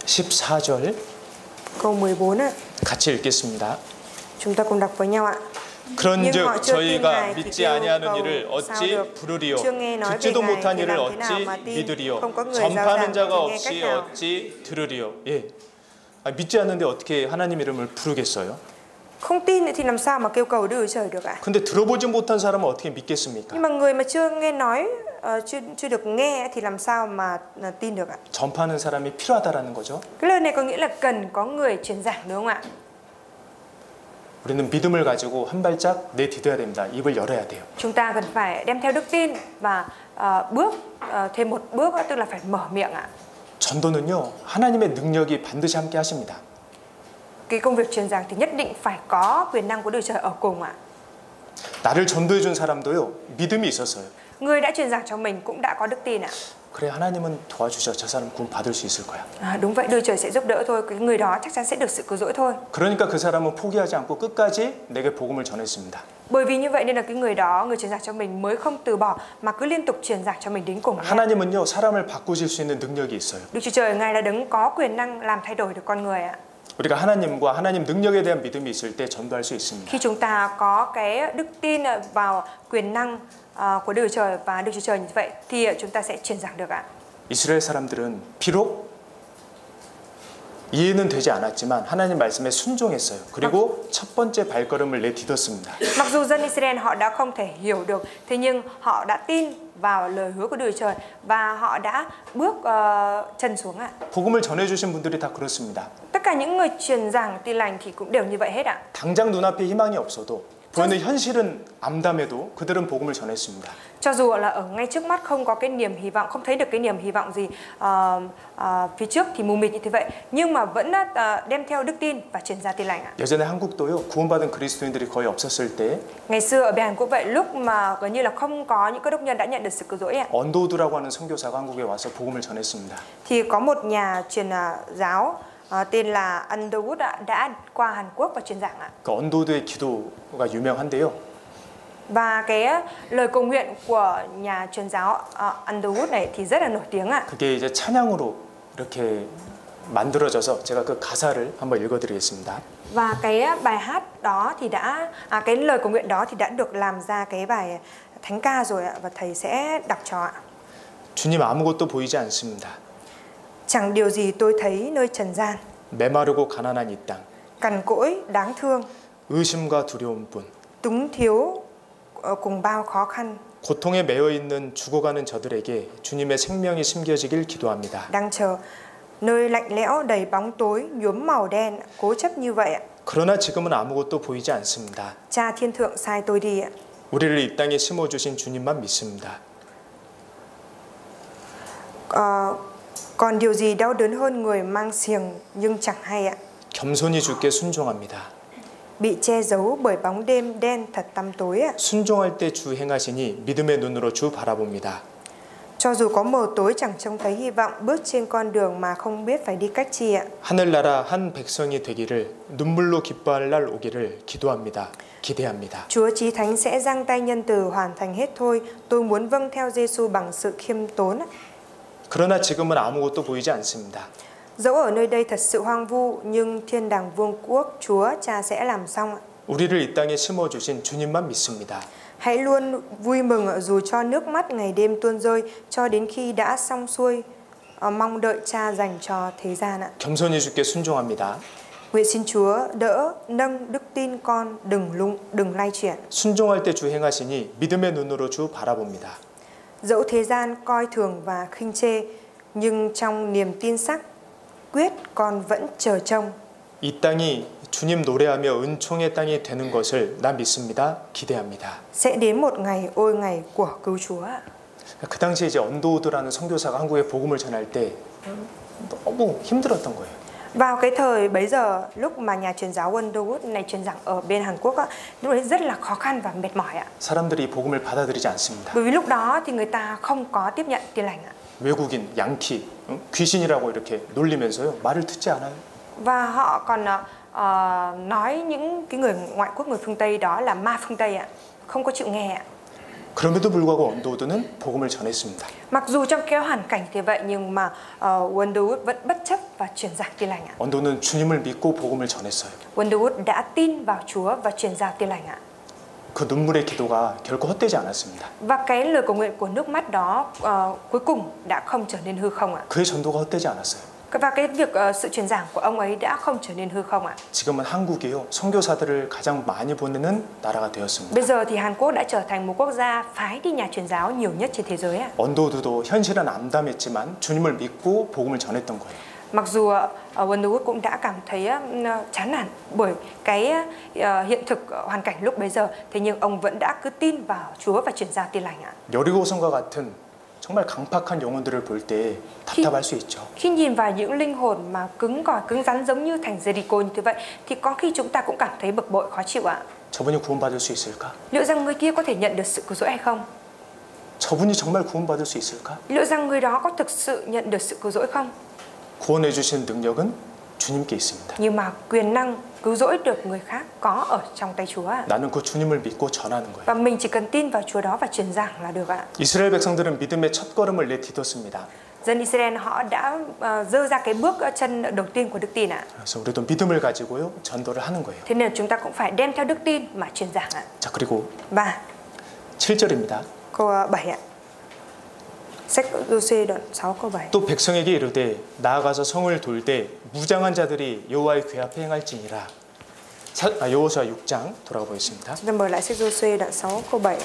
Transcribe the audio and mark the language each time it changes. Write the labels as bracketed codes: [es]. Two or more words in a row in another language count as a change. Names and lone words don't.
[ko] 14절 [vi] Câu 14 ạ. [ko] 같이 읽겠습니다. [vi] Chúng ta cùng đọc với nhau ạ. [ko] 그런즉 저희가 믿지 아니하는 일을 어찌 부르리요 듣지도 못한 일을 어찌 믿으리요 전파하는 자가 없이 어찌 들으리요. 예. 믿지 않는데 어떻게 하나님 이름을 부르겠어요? [vi] Không tin thì làm sao mà kêu cầu Đức Trời được ạ? [ko] 근데 들어보지 못한 사람은 어떻게 믿겠습니까? [vi] Nhưng mà người mà chưa nghe nói, chưa được nghe thì làm sao mà tin được ạ? [ko] 전파하는 사람이 필요하다라는 거죠. [vi] Cái lời này có nghĩa là cần có người truyền giảng, đúng không ạ? [ko] 우리는 믿음을 가지고 한 발짝 내디뎌야 됩니다. 입을 열어야 돼요. [vi] Chúng ta cần phải đem theo đức tin và bước thêm một bước, tức là phải mở miệng ạ. [ko] 전도는요, 하나님의 능력이 반드시 함께 하십니다. [vi] Cái công việc truyền giảng thì nhất định phải có quyền năng của Đức Trời ở cùng ạ. [ko] 나를 전도해 준 사람도요, 믿음이 있었어요. [vi] Người đã truyền giảng cho mình cũng đã có đức tin ạ. [ko] 그래, 하나님은 도와주셔. 저 사람 구원 받을 수 있을 거야. [vi] Đúng vậy, Đức Trời sẽ giúp đỡ thôi. Cái người đó chắc chắn sẽ được sự cứu rỗi thôi. [ko] 그러니까 그 사람은 포기하지 않고 끝까지 내게 복음을 전했습니다. [vi] Bởi vì như vậy nên là cái người đó, người truyền giảng cho mình mới không từ bỏ mà cứ liên tục truyền giảng cho mình đến cùng. [ko] 하나님은요, 사람을 바꾸실 수 있는 능력이 있어요. [vi] Đức Chúa Trời Ngài là đấng có quyền năng làm thay đổi được con người ạ. [ko] 우리가 하나님과 하나님 능력에 대한 믿음이 있을 때 전도할 수 있습니다. [vi] Khi chúng ta có cái đức tin vào quyền năng của Đức Chúa Trời và Đức Chúa Trời như vậy thì chúng ta sẽ truyền giảng được ạ. [ko] 이스라엘 사람들은 비록 이해는 되지 않았지만 하나님 말씀에 순종했어요. 그리고 첫 번째 발걸음을 내딛었습니다. [vi] Mặc dù dân Israel họ đã không thể hiểu được, thế nhưng họ đã tin vào lời hứa của Đức Chúa Trời và họ đã bước chân xuống ạ. [ko] 복음을 전해주신 분들이 다 그렇습니다. [vi] Tất cả những người truyền giảng tin lành thì cũng đều như vậy hết ạ. [ko] 당장 눈앞에 희망이 없어도 보이는 현실은 암담해도 그들은 복음을 전했습니다. [vi] Cho dù là ở ngay trước mắt không có cái niềm hy vọng, không thấy được cái niềm hy vọng gì phía trước thì mù mịt như thế vậy, nhưng mà vẫn đem theo đức tin và truyền ra tin lành ạ. [ko] 예전에 한국도요, 구원받은 그리스도인들이 거의 없었을 때 [vi] Ngày xưa ở bên Hàn Quốc vậy, lúc mà gần như là không có những cơ đốc nhân đã nhận được sự cứu rỗi ạ, [ko] 언더우드라고 하는 선교사가 한국에 와서 복음을 전했습니다. [vi] thì có một nhà truyền giáo tên là Underwood đã qua Hàn Quốc và truyền giảng ạ. [ko] 그 언더우드의 기도가 유명한데요. [vi] Và cái lời cầu nguyện của nhà truyền giáo Underwood này thì rất là nổi tiếng ạ. [ko] 그게 이제 찬양으로 이렇게 만들어져서 제가 그 가사를 한번 읽어드리겠습니다. [vi] Và cái bài hát đó thì đã cái lời cầu nguyện đó thì đã được làm ra cái bài thánh ca rồi ạ, và thầy sẽ đọc cho ạ. [ko] 주님 아무것도 보이지 않습니다. [vi] Chẳng điều gì tôi thấy nơi trần gian, [ko] 메마르고 가난한 이 땅, [vi] cằn cỗi đáng thương, [ko] 의심과 두려움뿐. [vi] túng thiếu cùng bao khó khăn, [ko] 고통에 매여 있는 죽어가는 저들에게 주님의 생명이 심겨지길 기도합니다. [vi] đang chờ nơi lạnh lẽo đầy bóng tối nhuốm màu đen, cố chấp như vậy ạ. [ko] 그러나 지금은 아무것도 보이지 않습니다. [vi] Cha thiên thượng sai tôi đi ạ. [ko] 우리를 이 땅에 심어주신 주님만 믿습니다. [vi] Còn điều gì đau đớn hơn người mang xiềng nhưng chẳng hay ạ. [ko] 겸손히 주께 순종합니다. [vi] Bị che giấu bởi bóng đêm đen thật tăm tối ạ. [ko] 순종할 때 주 행하시니 믿음의 눈으로 주 바라봅니다. [vi] Cho dù có mờ tối chẳng trông thấy hy vọng, bước trên con đường mà không biết phải đi cách chi ạ. [ko] 하늘나라 한 백성이 되기를 눈물로 기뻐할 날 오기를 기도합니다. 기대합니다. [vi] Chúa Chí Thánh sẽ giang tay nhân từ hoàn thành hết thôi. Tôi muốn vâng theo Giêsu bằng sự khiêm tốn. [ko] 그러나 지금은 아무것도 보이지 않습니다. [vi] Dẫu ở nơi đây thật sự hoang vu, nhưng thiên đàng vương quốc Chúa Cha sẽ làm xong. [ko] 우리를 이 땅에 심어주신 주님만 믿습니다. [vi] Hãy luôn vui mừng dù cho nước mắt ngày đêm tuôn rơi, cho đến khi đã xong xuôi, mong đợi Cha dành cho thế gian ạ. [ko] 겸손히 주께 순종합니다. [vi] Nguyện xin Chúa đỡ nâng đức tin con, đừng lay chuyển. [ko] 순종할 때 주 행하시니 믿음의 눈으로 주 바라봅니다. [vi] Dẫu thế gian coi thường và khinh chê, nhưng trong niềm tin xác quyết con vẫn chờ trông. [ko] 이 땅이 주님 노래하며 은총의 땅이 되는 것을 나 믿습니다. 기대합니다. [vi] Sẽ đến một ngày ôi ngày của cứu Chúa. [ko] 그 당시에 이제 언더우드라는 선교사가 한국에 복음을 전할 때 너무 힘들었던 거예요. [vi] Vào cái thời bấy giờ, lúc mà nhà truyền giáo Underwood này truyền giảng ở bên Hàn Quốc lúc đấy rất là khó khăn và mệt mỏi ạ. [ko] 사람들이 복음을 받아들이지 않습니다. [vi] Bởi vì lúc đó thì người ta không có tiếp nhận tin lành ạ. [ko] 외국인, 양키, 귀신이라고 이렇게 놀리면서요. 말을 듣지 않아요. [vi] Và họ còn nói những cái người ngoại quốc, người phương Tây đó là ma phương Tây ạ, không có chịu nghe ạ. [ko] 그럼에도 불구하고 언더우드는 복음을 전했습니다. [vi] Mặc dù trong cái hoàn cảnh như vậy nhưng mà Underwood vẫn bất chấp và truyền giảng tin lành ạ. [ko] 언더우드는 주님을 믿고 복음을 전했어요. [vi] Underwood đã tin vào Chúa và truyền giao tin lành ạ. [ko] 그 눈물의 기도가 결코 헛되지 않았습니다. [vi] Và cái lời cầu nguyện của nước mắt đó cuối cùng đã không trở nên hư không ạ. [ko] 그의 전도가 헛되지 않았어요. [vi] Và cái việc sự truyền giảng của ông ấy đã không trở nên hư không ạ. [ko] 지금은 한국이요. 선교사들을 가장 많이 보내는 나라가 되었습니다. [vi] Bây giờ thì Hàn Quốc đã trở thành một quốc gia phái đi nhà truyền giáo nhiều nhất trên thế giới ạ. [ko] 언더우드도 현실은 암담했지만 주님을 믿고 복음을 전했던 거예요. [vi] Mặc dù Wonder cũng đã cảm thấy chán nản bởi cái hiện thực hoàn cảnh lúc bấy giờ, thế nhưng ông vẫn đã cứ tin vào Chúa và truyền giao tin lành ạ. [ko] 여리고성과 같은 정말 강팍한 영혼들을 볼 때 답답할 수 있죠. [vi] Khi nhìn vào những linh hồn mà cứng cỏi, cứng rắn giống như thành Jericho như thế vậy, thì có khi chúng ta cũng cảm thấy bực bội, khó chịu ạ. [ko] 저분이 구원받을 수 있을까? [vi] Liệu rằng người kia có thể nhận được sự cứu rỗi hay không? [ko] 저분이 정말 구원받을 수 있을까? [vi] Liệu rằng người đó có thực sự nhận được sự cứu rỗi không? [ko] 구원해 주신 능력은 주님께 있습니다. [vi] Nhưng mà quyền năng cứu rỗi được người khác có ở trong tay Chúa ạ. [ko] 나는 그 주님을 믿고 전하는 거예요. [vi] Và mình chỉ cần tin vào Chúa đó và truyền giảng là được ạ. [ko] 이스라엘 백성들은 믿음의 첫걸음을 내딛었습니다. [vi] Dân Israel họ đã dơ ra cái bước chân đầu tiên của đức tin ạ. [ko] 그래서 우리도 믿음을 가지고요 전도를 하는 거예요. [vi] Thế nên chúng ta cũng phải đem theo đức tin mà truyền giảng ạ. [ko] 자, 그리고 [vi] Và [ko] 7절입니다. [vi] câu 7 ạ. Sách Giô-suê đoạn 6 câu 7. [ko] 또 백성에게 이르되 나아가서 성을 돌되 무장한 자들이 여호와의 궤 앞에 행할지니라. 여호수아 6장 돌아가 보겠습니다. [vi] Chúng ta mở lại sách Giô-suê đoạn 6 câu 7 ạ.